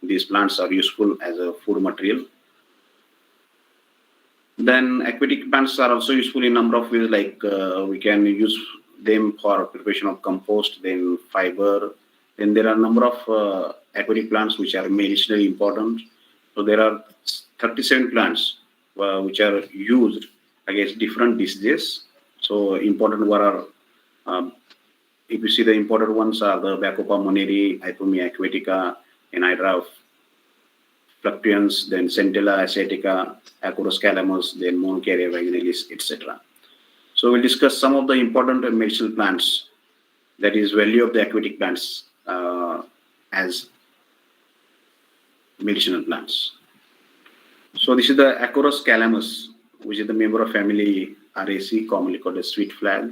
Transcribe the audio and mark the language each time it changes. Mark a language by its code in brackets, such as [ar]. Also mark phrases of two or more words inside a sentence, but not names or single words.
[en] these plants are useful as a food material. Then aquatic plants are also useful in number of ways, like we can use them for preparation of compost, then fiber. Then there are a number of aquatic plants which are medicinally important. So there are 37 plants which are used against different diseases. So important what are, if you see the important ones are the Bacopa moneri, Hypomia aquatica, and Hydra fluctuans, then Centella asiatica, Acorus calamus, then Monocaria vaginalis, etc. So we'll discuss some of the important medicinal plants, that is value of the aquatic plants as medicinal plants. So this is the Acorus calamus, which is the member of family RAC, commonly called as sweet flag.